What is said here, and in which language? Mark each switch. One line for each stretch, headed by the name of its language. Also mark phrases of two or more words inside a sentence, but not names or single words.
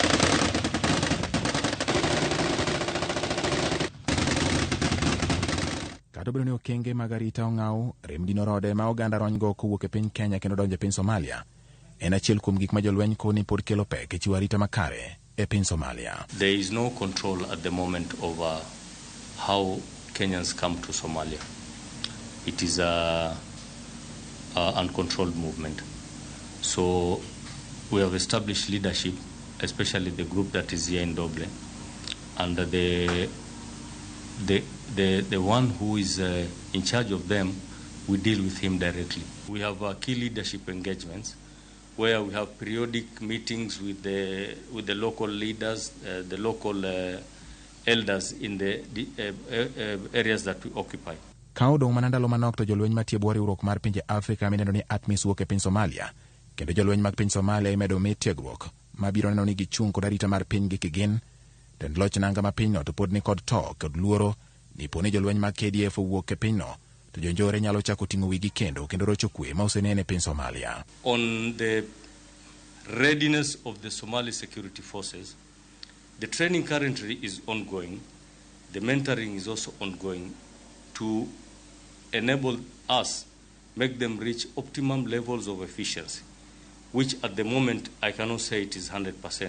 Luo (Kenya and Tanzania): Kata obedo ni okenge mag arita ong'aw rem dino rode ma oganda ronygo kowuok e piny Kenya kendo donjo e piny Somalia, en achiel kuom gik ma jolweny koni pod kelo pek e chiwo arita makare e piny Somalia.
English: There is no control at the moment over how Kenyans come to Somalia. It is a uncontrolled movement. So we have established leadership, especially the group that is here in Doble, and the one who is in charge of them, we deal with him directly. We have key leadership engagements where we have periodic meetings with the local leaders, the local elders in the areas that we occupy.
Luo (Kenya and Tanzania): Ka odong' mana ndalo manok to jolweny matiyo bwo riwruok mar pinje Afrika mineno ni ATMIS wuok e piny Somalia, kendo jolweny mag piny Somalia imedo mi tiegruok mabiro neno ni gichung' kod arita mar pinygi kigin. Tend loch nanga ma pinyno to pod ni kod to kod luoro ni poni jolweny mag KDF wuok e pinyno to jonjore nyalo chako ting'o wigi kendo rocho kwe ma osenene e piny Somalia.
English: On the readiness of the Somali security forces, the training currently is ongoing. The mentoring is also ongoing to enable us, make them reach optimum levels of efficiency, which at the moment I cannot say it is 100%.